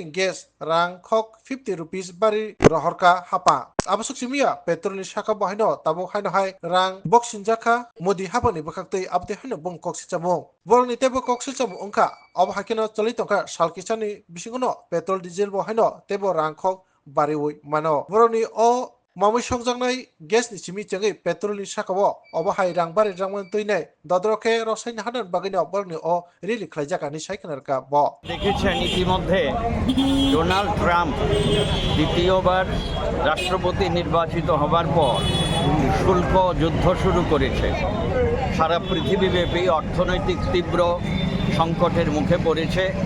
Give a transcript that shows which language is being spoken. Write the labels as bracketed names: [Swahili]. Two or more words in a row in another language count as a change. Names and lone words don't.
[Kok Borok] gas rang khok 50 rupees bari rohorka hapa abosuk simia petrol ni saka bo haino tabuk haino hai rang boxing jaka modi habani bakhaktei abte haino bong koksichamo boroni tebo koksichamo ongka ob hakino chalitongka salkisani bisingono [English] petrol diesel [Kok Borok] bo haino tebo rangkhok bariwi mano boroni o mamai songjaknai gas ni simi chengai petrol ni sakao obo hai rang bari rangman tuinai dodroke rosaini hadan bagino boroni o rili khlaijaka ni saikhanarka bo [Bangla] দেখেছেন ইতিমধ্যে ডোনাল্ড ট্রাম্প দ্বিতীয়বার রাষ্ট্রপতি নির্বাচিত হবার পর শুল্ক যুদ্ধ শুরু করেছে। সারা পৃথিবীব্যাপী অর্থনৈতিক তীব্র সংকটের মুখে পড়েছে।